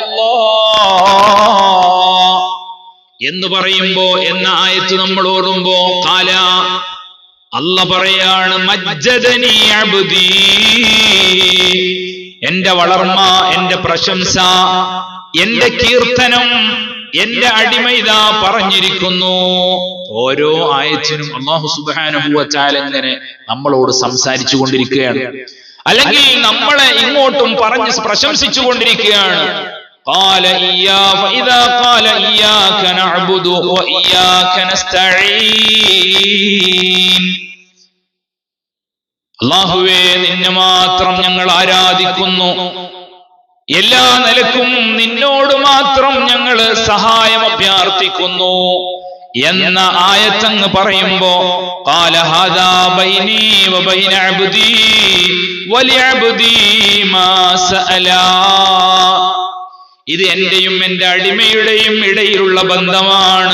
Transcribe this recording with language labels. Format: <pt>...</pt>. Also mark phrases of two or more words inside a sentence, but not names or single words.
<ml>അല്ലാഹ് എന്ന് പറയുമ്പോ എന്ന ആയത്ത് നമ്മൾ ഓടുമ്പോ ഖാല, അല്ലാഹ് പറയാണ്</ml> <ar>مجدني عبدي,</ar> <ml>എന്റെ വളർമ്മ, എന്റെ പ്രശംസ, എന്റെ കീർത്തനം എന്റെ അടിമ ഇതാ പറഞ്ഞിരിക്കുന്നു. ഓരോ ആയത്തിനും അല്ലാഹു</ml> <ar>سبحانه وتعالى</ar> <ml>ഇങ്ങനെ നമ്മളോട് സംസാരിച്ചു കൊണ്ടിരിക്കുകയാണ്, അല്ലെങ്കിൽ നമ്മളെ ഇങ്ങോട്ടും പറഞ്ഞ് പ്രശംസിച്ചു കൊണ്ടിരിക്കുകയാണ്.</ml> <ar>قال فإذا قال إياك نعبد وإياك نستعين,</ar> <ml>അല്ലാഹുവേ നിന്നെ മാത്രം ഞങ്ങൾ ആരാധിക്കുന്നു, എല്ലാ നിലക്കും നിന്നോട് മാത്രം ഞങ്ങൾ സഹായം അഭ്യർത്ഥിക്കുന്നു എന്ന ആയത്തങ്ങ് പറയുമ്പോ</ml> <ar>قال هذا بيني وبين عبدي ولعبدي ما سأل,</ar> <ml>ഇത് എന്റെയും എന്റെ അടിമയുടെയും ഇടയിലുള്ള ബന്ധമാണ്.</ml>